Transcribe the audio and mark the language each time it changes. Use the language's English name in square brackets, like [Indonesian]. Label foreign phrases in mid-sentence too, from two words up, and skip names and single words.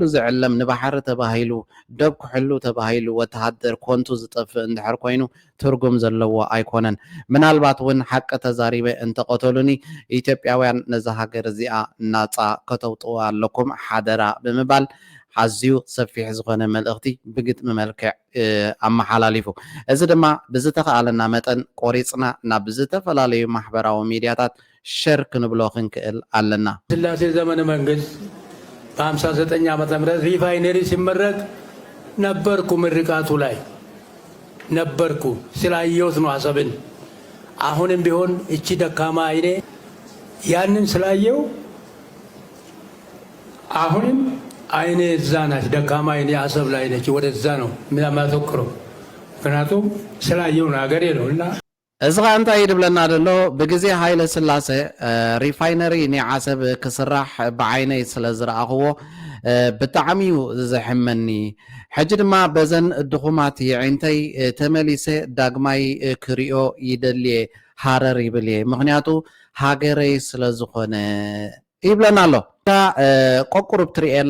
[Tigrinya] ዝዕለም ንባሕሪ ተባሂሉ ደብ ክሕሉ ተባሂሉ ወተሃደር ኮንቱ ዝጠፍእ እንድሕር ኮይኑ ትርጉም ዘለዎ ኣይኮነን ምናልባት እውን ሓቂ ተዛሪበ እንተቀተሉኒ ኢትዮጵያውያን ነዛ ሃገር እዚኣ ናፃ ከተውጥዋ ኣለኩም ሓደራ ብምባል ኣዝዩ ሰፊሕ ዝኾነ መልእኽቲ ብግጥሚ መልክዕ ኣመሓላሊፉ እዚ ድማ ብዝተኸኣለና መጠን ቆሪፅና ናብ ዝተፈላለዩ ማሕበራዊ ሚድያታት ሸር ክንብሎ ክንክእል ኣለና [Amharic] ስላሴ ዘመነ መንግስት በ59 ዓመተ ምህረት ሪፋይነሪ ሲመረቅ ነበርኩ ምርቃቱ ላይ ነበርኩ ስላየሁት ነው አሰብን አሁንም ቢሆን እቺ ደካማ አይኔ ያንን ስላየው አሁንም አይኔ እዛ ናት ደካማ አይኔ አሰብ ላይ ነች ወደዛ ነው ማተኩረው ምክንያቱም ስላየው ሀገሬ ነው እና [Tigrinya] እዚ ኸ እንታይ ይድብለና ደሎ ብግዜ ሃይለ ስላሴ ሪፋይነሪ ንዓሰብ ክስራሕ ብዓይነይ ስለ ዝረኣኽዎ ብጣዕሚ እዩ ዘሕመኒ ሕጂ ድማ በዘን ድኹማት ይዕንተይ ተመሊሰ ዳግማይ ክሪኦ ይደልየ ሃረር ይብል እየ ምክንያቱ ሃገረይ ስለ ዝኾነ ይብለና ኣሎ ቆቁሩብ ትሪኤላ